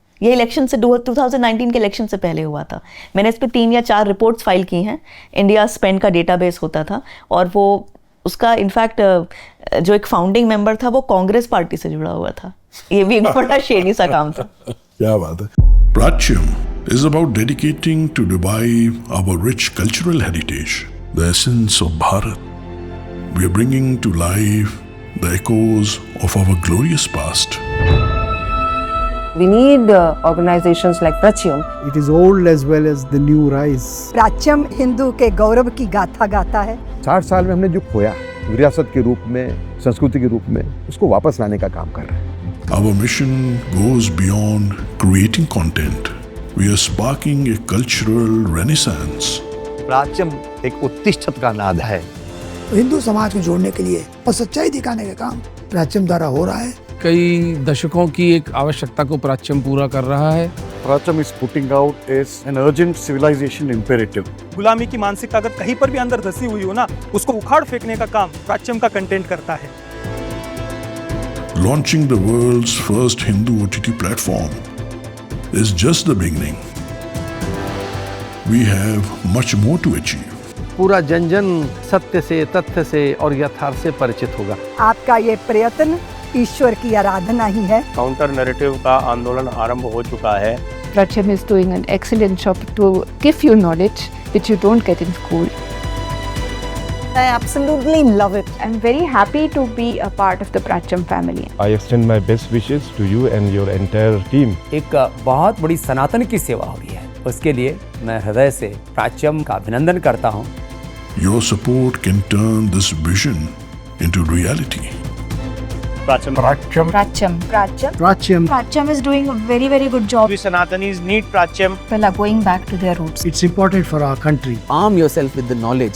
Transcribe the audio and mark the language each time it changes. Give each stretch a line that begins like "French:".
Hindi: ये इलेक्शन से 2019 के इलेक्शन से पहले हुआ था। मैंने इस पे 3 या 4 रिपोर्ट्स फाइल की हैं। इंडिया स्पेंड का डेटाबेस होता था, और वो उसका इनफैक्ट जो एक फाउंडिंग मेंबर था वो कांग्रेस पार्टी से जुड़ा हुआ था। ये भी एक बड़ा शेडी सा काम था। क्या बात है।
English: Pratyam is about dedicating to revive our rich cultural heritage, the essence of Bharat. We are bringing to life the echoes of our glorious past. We need organizations like Pratyam. It is old as well as the new rise.
Hindi: प्राच्यम Hindu के गौरव की गाथा गाता है। 60 साल में हमने जो खोया विरासत के रूप में, संस्कृति के रूप में, उसको वापस लाने का काम कर रहे हैं।
English: Our mission goes beyond creating content. We are sparking a cultural renaissance.
Hindi: प्राच्यम एक उत्तिष्ठत का नाद है। हिंदू समाज को जोड़ने के लिए और सच्चाई दिखाने का काम प्राच्यम द्वारा हो रहा है। कई दशकों की एक आवश्यकता को प्राच्यम पूरा कर रहा है।
English: Prachyam is putting out as an urgent civilization imperative.
Hindi: गुलामी की मानसिकता अगर कहीं पर भी अंदर धसी हुई हो ना, उसको उखाड़ फेंकने का काम प्राच्यम का कंटेंट करता है।
English: Launching the world's first Hindu OTT platform is just the beginning. We have much more to achieve.
Hindi: पूरा जन जन सत्य से, तथ्य से और यथार्थ से परिचित होगा। आपका ये प्रयत्न ईश्वर की आराधना ही है। काउंटर नैरेटिव का आंदोलन आरंभ हो चुका है।
English: Pratyam is doing an excellent job to give you knowledge which you don't get in school. I absolutely love it. I'm very happy to be a part of the Pratyam family. I extend my best wishes to you and your entire team.
Hindi: एक बहुत बड़ी सनातन की सेवा हो रही है, उसके लिए मैं हृदय से प्राच्यम का अभिनंदन करता हूँ।
English: Your support can turn this vision into reality. Pratyam. Pratyam is doing a very, very good job. We Sanatanis need Pratyam. People are going back to their roots. It's important for our country. Arm yourself with the knowledge.